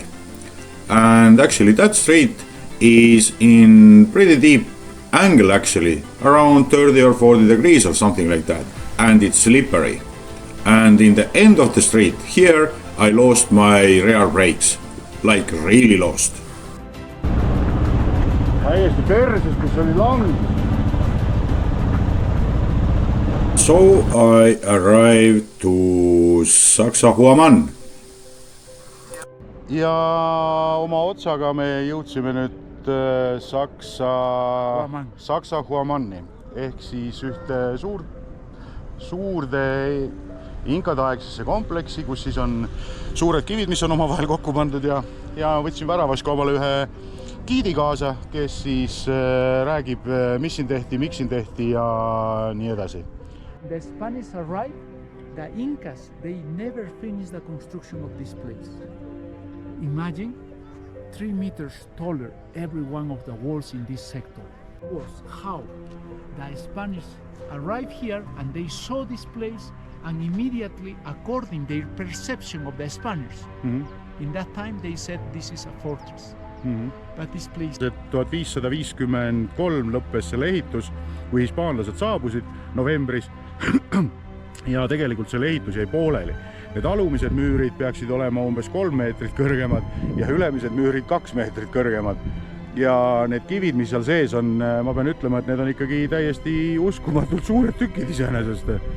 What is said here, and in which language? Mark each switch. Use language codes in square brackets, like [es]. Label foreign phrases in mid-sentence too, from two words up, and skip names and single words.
[en] And actually that street is in pretty deep angle actually, around 30 or 40 degrees or something like that, and it's slippery. And in the end of the street here I lost my rear brakes, like really lost. [et] Täiesti perses, kus oli langus. [en] So I arrived to Sacsayhuaman. [et] Ja oma otsaga me jõudsime nüüd Sacsayhuamani ehk siis ühte suurde inkade-aegsesse kompleksi, kus siis on suured kivid, mis on omavahel kokku pandud, ja võtsin väravas ka omale ühe giidi kaasa, kes siis räägib, mis siin tehti, miks siin tehti ja nii edasi. [en] The Spanish arrived, the Incas, they never finished the construction of this place. Imagine 3 meters taller every one of the walls in this sector. Was how the Spanish arrived here and they saw this place, and immediately, according to their perception of the Spaniards, in that time they said this is a fortress. But this place... [et] 1553 lõppes selle ehitus, kui hispaanlased saabusid novembris ja tegelikult selle ehitus jäi pooleli. Need alumised müürid peaksid olema umbes 3 meetrit kõrgemad ja ülemised müürid 2 meetrit kõrgemad. Ja need kivid, mis seal sees on, ma pean ütlema, et need on ikkagi täiesti uskumatult suured tükid iseenesest.